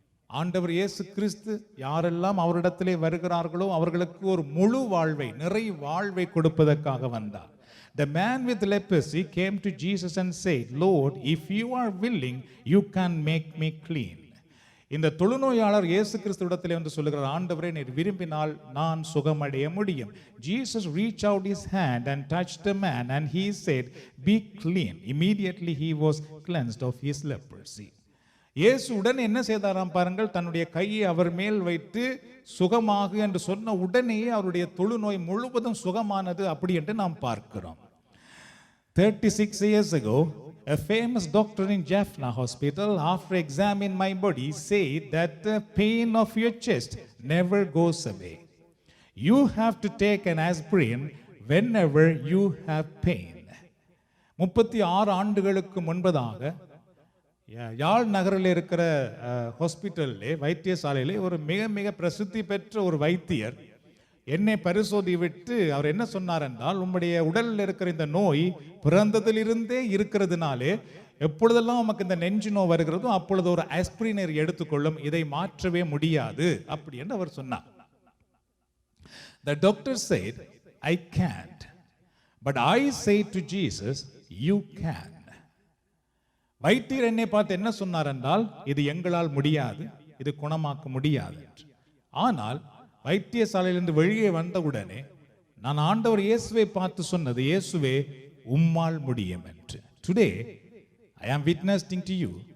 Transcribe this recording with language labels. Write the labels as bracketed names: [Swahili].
[Tamil] ஆண்டவர் இயேசு கிறிஸ்து யாரெல்லாம் அவரிடத்திலே வருகிறார்களோ அவர்களுக்கு ஒரு முழு வாழ்வை, நிறை வாழ்வை கொடுப்பதற்காக வந்தார். [English] The man with leprosy came to Jesus and said, Lord, if you are willing, you can make me clean. [Tamil] இந்த தொழுநோயாளர் இயேசு கிறிஸ்துவிடத்திலே வந்து சொல்லுகிறார், ஆண்டவரே நீர் விரும்பினால் நான் சுகமடைய முடியும். [English] Jesus reached out his hand and touched the man and he said, be clean. Immediately he was cleansed of his leprosy. [Tamil] இயேசு உடனே என்ன செய்தாராம் பாருங்கள், தன்னுடைய கையை அவர் மேல் வைத்து சுகமாகு என்று சொன்ன உடனேயே அவருடைய தொழுநோய் முழுவதும் சுகமானது. அப்படி என்று நாம் பார்க்கிறோம். [English] 36 years ago, a famous doctor in Jaffna Hospital, after examining my body, said that the pain of your chest never goes away. You have to take an aspirin whenever you have pain. [Tamil] 36 ஆண்டுகளுக்கு முன்பதாக யாழ் நகரில் இருக்கிற ஹாஸ்பிட்டல்லே, வைத்தியசாலையிலே ஒரு மிக மிக பிரசித்தி பெற்ற ஒரு வைத்தியர் என்னை பரிசோதிவிட்டு அவர் என்ன சொன்னார் என்றால், உம்முடைய உடலில் இருக்கிற இந்த நோய் பிறந்ததிலிருந்தே இருக்கிறதுனாலே எப்பொழுதெல்லாம் நமக்கு இந்த நெஞ்சு நோய் வருகிறதோ அப்பொழுது ஒரு ஆஸ்பிரினர் எடுத்துக்கொள்ளும், இதை மாற்றவே முடியாது அப்படி என்று அவர் சொன்னார். [English] The doctor said, I can't, but I say to Jesus, you can. [Tamil] வைத்தியர் என்னை பார்த்து என்ன சொன்னார் என்றால், இது எங்களால் முடியாது, இது குணமாக்க முடியாது. ஆனால் வைத்தியசாலையிலிருந்து வெளியே வந்தவுடனே நான் ஆண்டவர் இயேசுவை பார்த்து சொன்னது, இயேசுவே உம்மால் முடியும் என்று. [English] Today I am witnessing to you,